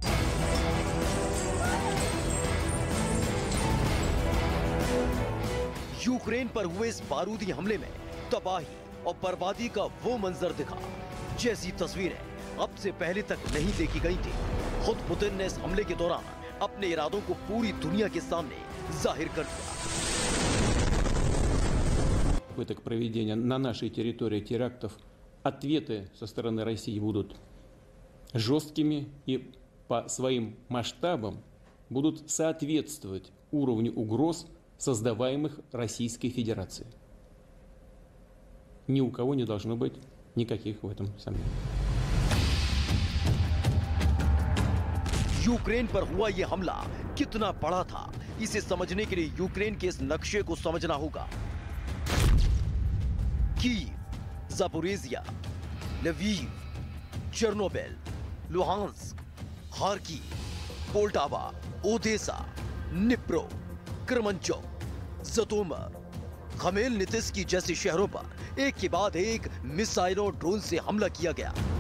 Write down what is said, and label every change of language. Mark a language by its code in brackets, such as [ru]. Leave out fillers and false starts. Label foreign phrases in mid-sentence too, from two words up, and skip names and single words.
[hi] यूक्रेन पर हुए इस बारूदी हमले में तबाही और बर्बादी का वो मंजर दिखा जैसी तस्वीरें अब से पहले तक नहीं देखी गई थी। खुद पुतिन ने इस हमले के दौरान अपने इरादों को पूरी दुनिया के सामने जाहिर कर दिया। [ru] Попыток проведения на нашей территории терактов, ответы со стороны России будут жесткими и по своим масштабам будут соответствовать уровню угроз, создаваемых Российской Федерацией. Ни у кого не должно быть никаких в этом сомнений. [hi] यूक्रेन पर हुआ यह हमला कितना बड़ा था, इसे समझने के लिए यूक्रेन के इस नक्शे को समझना होगा। कीव, ज़पोरिज़िया, लवीव, चेर्नोबिल, लुहांस्क, खार्किव, पोल्टावा, ओदेसा, निप्रो, करमंचोक, ज़तोमर, खमेलनित्स्की जैसे शहरों पर एक के बाद एक मिसाइलों और ड्रोन से हमला किया गया।